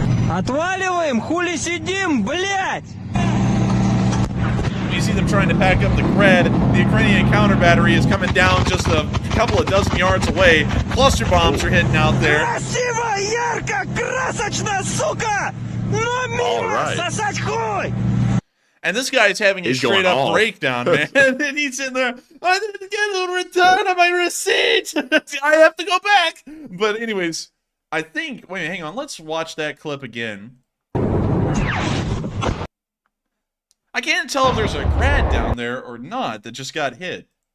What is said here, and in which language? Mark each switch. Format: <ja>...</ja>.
<ru>Отваливаем, хули сидим, блядь!</ru> <en>You see them trying to pack up the grad. The Ukrainian counter battery is coming down just a couple of dozen yards away. Cluster bombs are hitting out there.</en> <ru>Красиво, ярко, красочно, сука! Но мимо сосать хуй!</ru> <en>And this guy is having a straight up breakdown, man. And he's in there, I didn't get a return on my receipt. I have to go back. But anyways, I think, wait, hang on. Let's watch that clip again. I can't tell if there's a grad down there or not that just got hit.</en>